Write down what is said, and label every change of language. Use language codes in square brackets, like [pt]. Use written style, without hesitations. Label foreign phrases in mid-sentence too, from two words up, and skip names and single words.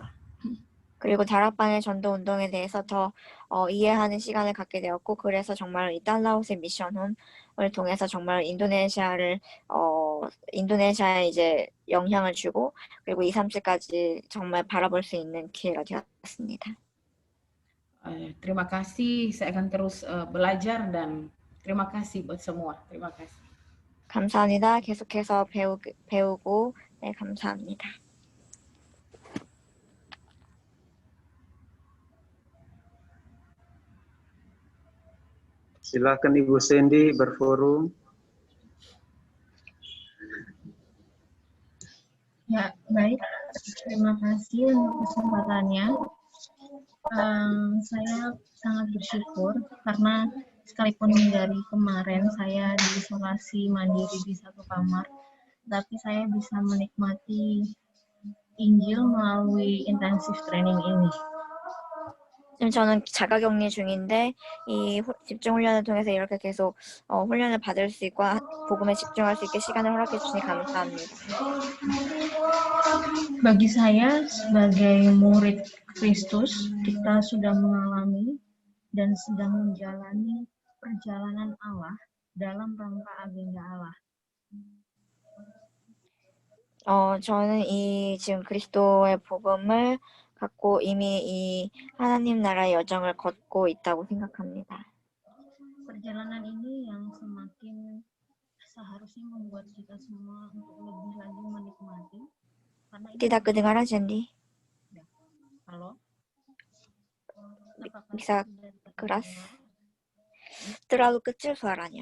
[ko] 그리고 다락방의 전도 운동에 대해서 더 이해하는 시간을 갖게 되었고, 그래서 정말 이 달라웃의 미션홈을 통해서 정말 인도네시아에 이제 영향을 주고, 그리고 2, 3세까지 정말 바라볼 수 있는 기회가 되었습니다. [id] Terima kasih, saya akan terus belajar dan terima kasih buat semua. Terima kasih. [ko] 감사합니다. 계속해서 배우고, 네, 감사합니다. [id] Silakan Ibu Sandy berforum. Ya, baik. Terima kasih untuk kesempatannya. Saya sangat bersyukur karena sekalipun dari kemarin saya diisolasi mandiri di satu kamar, tapi saya bisa menikmati Injil melalui intensif training ini. [ko] 지금 저는 자가격리 중인데 이 집중 훈련을 통해서 이렇게 계속 훈련을 받을 수 있고 복음에 집중할 수 있게 시간을 허락해 주시니 감사합니다. [id] Bagi saya sebagai murid Kristus, kita sudah mengalami dan sedang menjalani perjalanan Allah dalam rangka agenda Allah. [ko] 저는 이 지금 그리스도의 복음을 갖고 이미 이 하나님 나라의 여정을 걷고 있다고 생각합니다. [id] Perjalanan ini yang semakin seharusnya membuat kita semua untuk lebih lagi menikmati. Tidak kedengaran, Sandy. Halo? Bisa keras? Terlalu kecil suaranya.